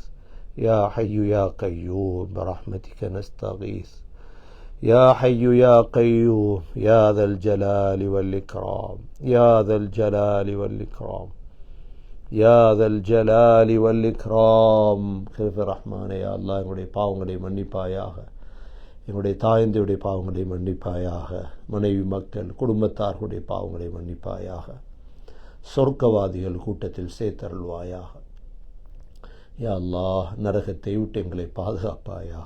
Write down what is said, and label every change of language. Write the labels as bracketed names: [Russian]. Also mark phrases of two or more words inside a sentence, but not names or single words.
[Arabic] يا حي يا قيوم برحمتك نستغيث. يا حي يا قيوم يا ذا الجلال والإكرام يا ذا الجلال والإكرام يا ذا الجلال والإكرام. [Tamil] கிருப ரஹ்மானே [Arabic] يا الله, [Tamil] எங்களுடைய பாவங்களை மன்னிப்பாயாக, எங்களுடைய தாயந்தையுடைய பாவங்களை மன்னிப்பாயாக, மனைவி மக்கள் குடும்பத்தார்களுடைய பாவங்களை மன்னிப்பாயாக, சொர்க்கவாதிகள் கூட்டத்தில் சேர்த்தருள்வாயாக. [Arabic] يا الله, [Tamil] நரகத்தை விட்டு எங்களை பாதுகாப்பாயாக.